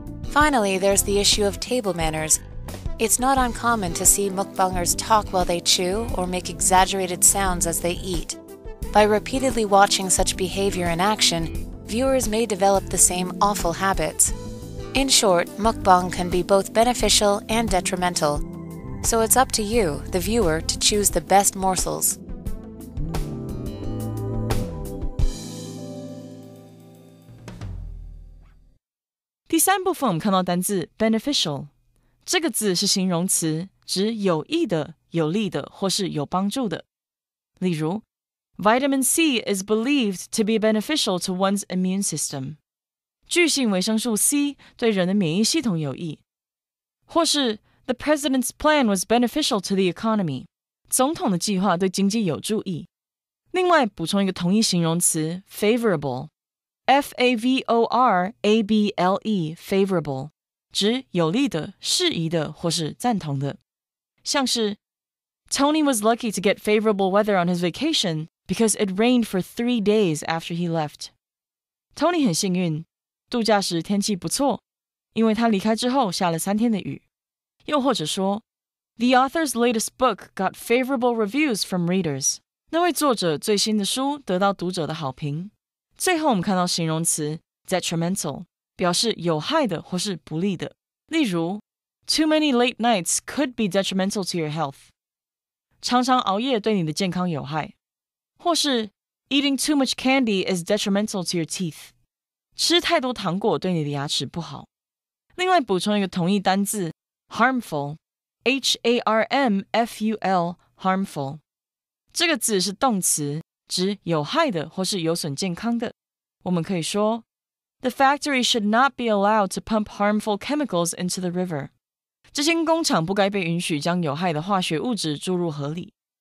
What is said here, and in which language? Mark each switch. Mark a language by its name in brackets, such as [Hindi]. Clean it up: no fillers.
[English] Finally, there's the issue of table manners. It's not uncommon to see mukbangers talk while they chew or make exaggerated sounds as they eat. By repeatedly watching such behavior in action, viewers may develop the same awful habits. In short, mukbang can be both beneficial and detrimental. So it's up to you, the viewer, to choose the best morsels. [Chinese] "第三部分我们看到单字 beneficial， 这个字是形容词，指有益的、有利的或是有帮助的。例如 [English] Vitamin C is believed to be beneficial to one's immune system. [Chinese] 巨性维生素 C 对人的免疫系统有益。或是 [English] The president's plan was beneficial to the economy. [Chinese] 总统的计划对经济有助益。另外补充一个同义形容词 favorable， F-A-V-O-R-A-B-L-E favorable， 指有利的、适宜的或是赞同的。像是 [English] Tony was lucky to get favorable weather on his vacation because it rained for 3 days after he left. [Chinese] Tony 很幸运，度假时天气不错，因为他离开之后下了3天的雨。又或者说 [English] The author's latest book got favorable reviews from readers. [Chinese] 那位作者最新的书得到读者的好评。最后我们看到形容词 detrimental， 表示有害的或是不利的。例如 [English] Too many late nights could be detrimental to your health. [Chinese] 常常熬夜对你的健康有害。或是 [English] Eating too much candy is detrimental to your teeth. [Chinese] 吃太多糖果对你的牙齿不好。另外补充一个同义单字 harmful, H-A-R-M-F-U-L, harmful. 这个字是动词，指有害的或是有损健康的。我们可以说 [English] The factory should not be allowed to pump harmful chemicals into the river. [Chinese] 这间工厂不该被允许将有害的化学物质注入河里。